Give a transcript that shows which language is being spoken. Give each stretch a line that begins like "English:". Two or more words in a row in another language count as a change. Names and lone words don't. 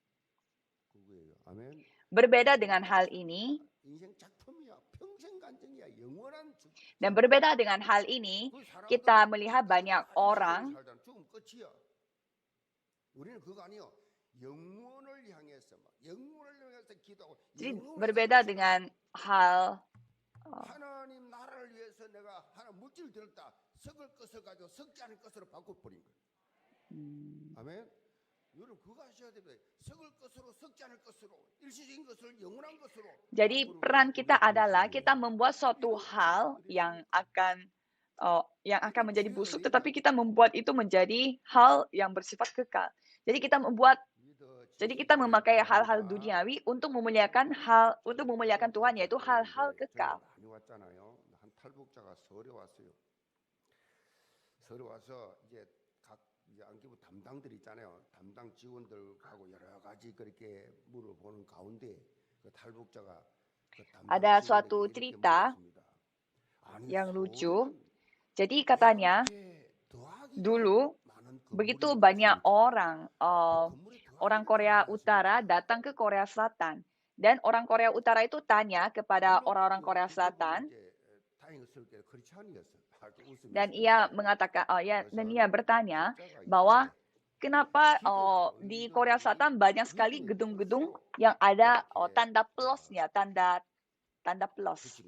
Indonesian: Berbeda dengan hal ini, dan berbeda dengan hal ini, kita melihat banyak orang jadi berbeda dengan hal
Korean: 하나님 나라를 위해서 내가 하나 물질을 들었다. 썩을 것을 가지고 썩지 않을 것으로 바꿔버린 거예요. 아멘. 여러분 그거 하셔야 됩니다. 썩을 것으로 썩지 않을 것으로 일시적인 것을 영원한 것으로.
Indonesian: Jadi peran kita adalah kita membuat suatu hal yang akan menjadi busuk, tetapi kita membuat itu menjadi hal yang bersifat kekal. Jadi kita memakai hal-hal duniawi untuk memuliakan Tuhan, yaitu hal-hal kekal.
Korean: 한 탈북자가 서울에 왔어요. 서울에 와서 이제 각 안기부 담당들 있잖아요. 담당 직원들하고 여러 가지 그렇게 물어보는 가운데 그 탈북자가
Indonesian: Ada suatu cerita yang lucu. Jadi katanya dulu begitu banyak orang Korea Utara datang ke Korea Selatan, dan orang Korea Utara itu tanya kepada orang-orang Korea Selatan, dan ia mengatakan, dan ia bertanya bahwa kenapa di Korea Selatan banyak sekali gedung-gedung yang ada tanda plusnya, tanda plus.